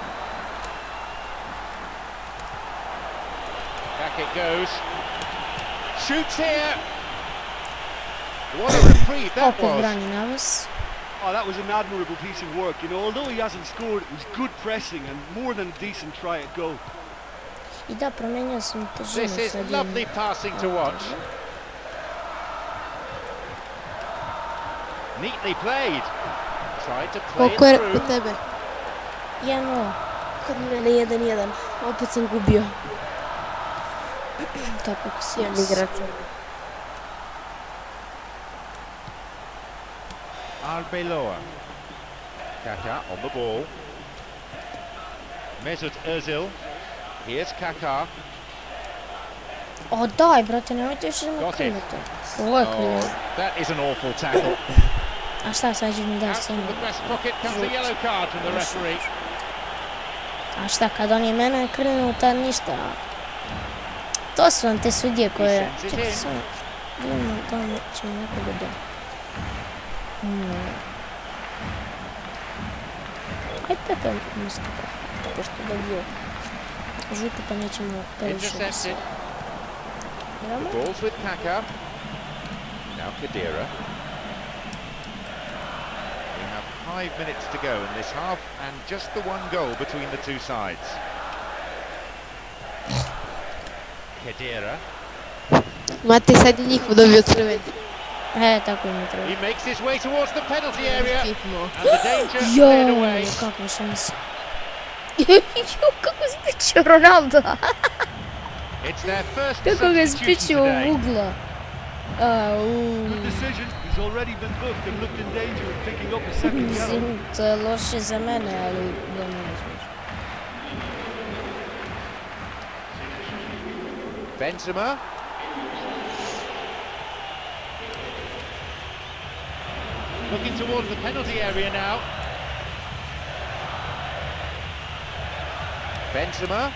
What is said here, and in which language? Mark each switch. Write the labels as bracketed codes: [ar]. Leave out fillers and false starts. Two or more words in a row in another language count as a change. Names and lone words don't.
[en] Back it goes. Shoots here. What a reprieve that [sr] opet [en] was. brani navis. Oh, that was an admirable piece of work. You know, although he hasn't scored, it was good pressing and more than a decent try at goal. [sr] I da, promenio sam težinu [en] This is [sr] sad [en] lovely passing to watch. Neatly played. Tried to play it [sr] Koliko je [en] through. [sr] kod tebe? 1-0. Kod mene 1-1. Opet sam gubio. Kako si Jedan igrač. [en] Arbeloa. Kaka on the ball. Mesut Ozil. Here's Kaka. [sr] O daj, brate, nemojte više da me [en] Got it. [sr] krivete. Ovo je krivo. [en] Oh, that is an awful tackle. [sr] A šta, sad ćeš mi daš [en] Out from [sr] scenu? [en] the breast pocket comes a yellow card from the referee. [sr] A šta, kad on je mene krenuo, tad ništa. To su vam te sudije koje... [en] He sends it [sr] Čekaj [en] in. [sr] samo, vidimo da li ćemo nekoga da... Aj Pepe nastupa, pošto je dobio žutu pa nećemo previše da se... [en] Intercepted. [sr] igramo. [en] Balls with Kaka. Now Khedira. We have 5 minutes to go in this half and just the one goal between the two sides. Khedira. [sr] Mate, sad je njihov dobio crveni. Tako im je treba. [en] He makes his way towards the penalty area [sr] Skipnuo. [en] and the danger cleared away. [sr] Joj, kakva šansa. Joj, kako spičio Ronaldo. [en] It's their first [sr] Kako ga je [en] substitution [sr] spičio u [en] today. [sr] ugla. [en] Good decision. He's already been booked and looked in danger of picking up a second yellow. [sr] Mislim, to je loše za mene, ali da ne razmišljam. [en] Benzema. Looking towards the penalty area now. Benzema.